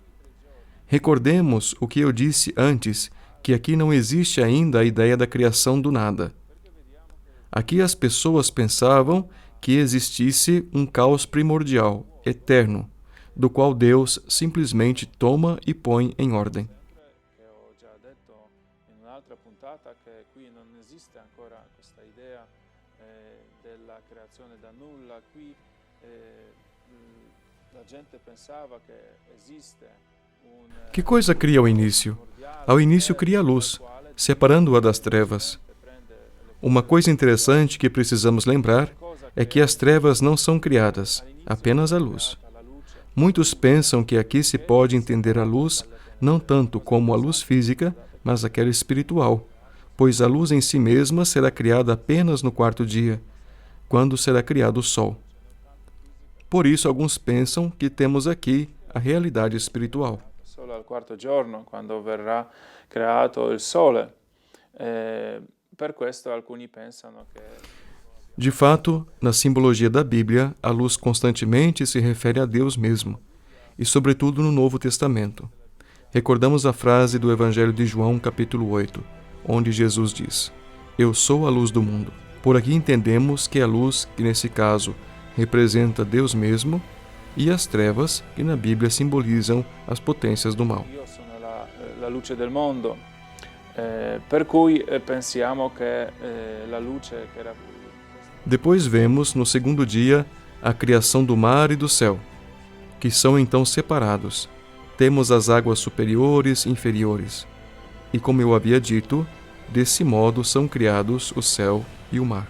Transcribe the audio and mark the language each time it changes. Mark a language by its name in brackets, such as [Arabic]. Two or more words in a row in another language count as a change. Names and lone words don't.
[Portuguese] Recordemos o que eu disse antes, que aqui não existe ainda a ideia da criação do nada. Aqui as pessoas pensavam que existisse um caos primordial, eterno, do qual Deus simplesmente toma e põe em ordem. [Italian] Che ho già detto in un'altra puntata che qui non esiste ancora questa idea della creazione da nulla. Qui la gente pensava che esiste [Portuguese] Que coisa cria ao início? Ao início cria a luz, separando-a das trevas. Uma coisa interessante que precisamos lembrar é que as trevas não são criadas, apenas a luz. Muitos pensam que aqui se pode entender a luz não tanto como a luz física, mas aquela espiritual, pois a luz em si mesma será criada apenas no 4º dia, quando será criado o sol. Por isso, alguns pensam que temos aqui a realidade espiritual. [Italian] solo al 4º giorno, quando verrà creato il sole. Per questo alcuni pensano che [Portuguese] De fato, na simbologia da Bíblia, a luz constantemente se refere a Deus mesmo, e sobretudo no Novo Testamento. Recordamos a frase do Evangelho de João, capítulo 8, onde Jesus diz: Eu sou a luz do mundo. Por aqui entendemos que a luz, que nesse caso representa Deus mesmo, e as trevas, que na Bíblia simbolizam as potências do mal. [Italian] io sono la luce del mondo, per cui pensiamo che la luce che era... [Portuguese] Depois vemos, no 2º dia, a criação do mar e do céu, que são então separados. Temos as águas superiores e inferiores. E como eu havia dito, desse modo são criados o céu e o mar.